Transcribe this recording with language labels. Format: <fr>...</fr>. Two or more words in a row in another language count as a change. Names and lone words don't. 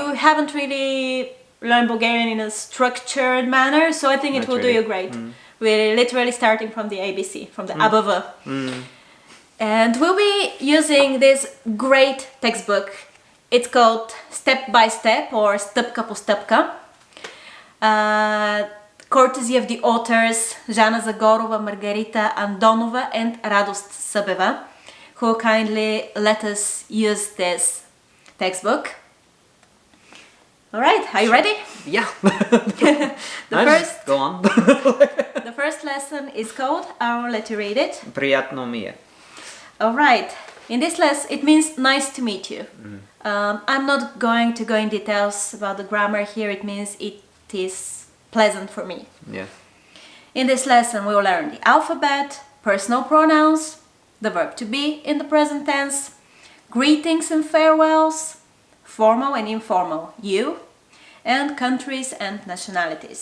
<en>you haven't really learned Bulgarian in a structured manner, so I think it Not will do really. you great. We're literally starting from the ABC, from the above. And we'll be using this great textbook. It's called Step by Step or Stъпка по стъпка. Courtesy of the authors Zhana Zagorova, Margarita Andonova and Radost Sabeva, who kindly let us use this textbook. Alright, are you ready? Yeah. First- Go on. The first lesson is called, I'll let you read it.</en> <bg>Приятно ми е.</bg> <en>Alright, in this lesson it means nice to meet you. I'm not going to go in details about the grammar here, it means it is pleasant for me. Yeah. In this lesson we will learn the alphabet, personal pronouns, the verb to be in the present tense, greetings and farewells, formal and informal you, and countries and nationalities.</en>